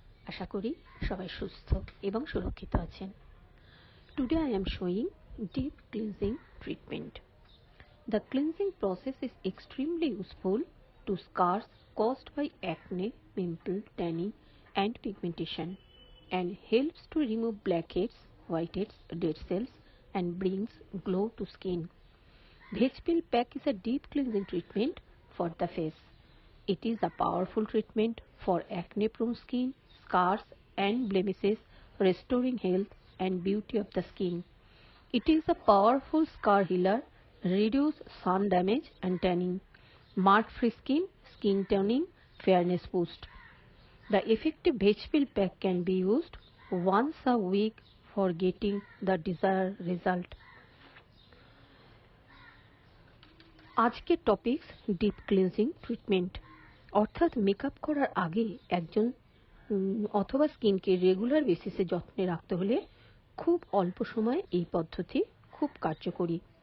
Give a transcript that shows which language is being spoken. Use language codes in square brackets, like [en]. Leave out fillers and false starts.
[bn] আশা করি সবাই সুস্থ এবং সুরক্ষিত আছেন। [en] Today I am showing deep cleansing treatment. The cleansing process is extremely useful to scars caused by acne, pimple, tanning and pigmentation and helps to remove blackheads, whiteheads, dead cells and brings glow to skin. Veg Pill Pack is a deep cleansing treatment for the face. It is a powerful treatment for acne-prone skin, scars and blemishes, restoring health and beauty of the skin. It is a powerful scar healer, reduce sun damage and tanning, mark-free skin, skin toning, fairness boost. The effective Veg Pill Pack can be used once a week for getting the desired result. [bn] আজকের topics deep cleansing treatment, অর্থাৎ makeup করার আগে একজন অথবা স্কিনকে regular বেসিসে যত্নে রাখতে হলে খুব অল্প সময়ে এই পদ্ধতি খুব কার্যকরী।